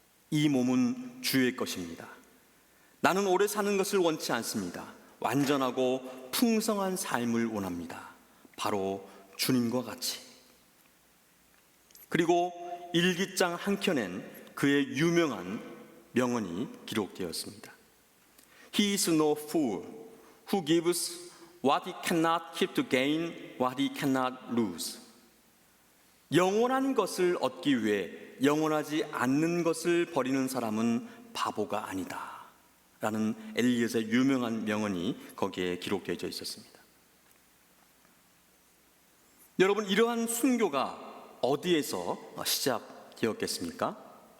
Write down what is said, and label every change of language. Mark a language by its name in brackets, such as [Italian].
[Korean] 이 몸은 주의 것입니다. 나는 오래 사는 것을 원치 않습니다. 완전하고 풍성한 삶을 원합니다. 바로 주님과 같이. 그리고 일기장 한 켠엔 그의 유명한 명언이 기록되었습니다. [English] He is no fool who gives what he cannot keep to gain what he cannot lose. [Korean] 영원한 것을 얻기 위해 영원하지 않는 것을 버리는 사람은 바보가 아니다 라는 엘리엇의 유명한 명언이 거기에 기록되어 있었습니다. 여러분, 이러한 순교가 어디에서 시작되었겠습니까?